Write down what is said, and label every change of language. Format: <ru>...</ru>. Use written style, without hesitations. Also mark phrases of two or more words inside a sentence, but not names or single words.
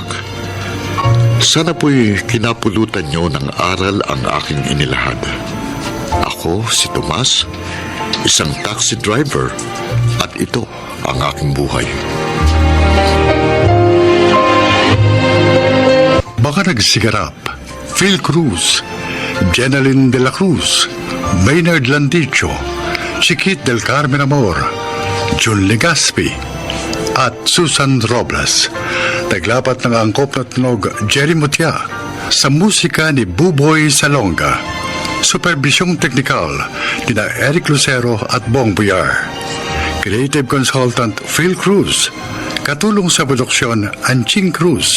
<tl>Sana po'y kinapulutan niyo ng aral ang aking inilahad. Ako, si Tomas, isang taxi driver, at ito ang aking buhay. Baka nagsigarap, Phil Cruz, Jeneline de la Cruz, Maynard Landicho, Chiquit del Carmen Amor, Jun Legaspi, at Susan Robles. Naglapat ng angkop na tunog Jerry Mutia sa musika ni Buboy Salonga. Supervisyong teknikal ni na Eric Lucero at Bong Buyar.</tl> <en>Creative Consultant</en> <tl>Phil Cruz. Katulong sa produksyon Anching Cruz.</tl>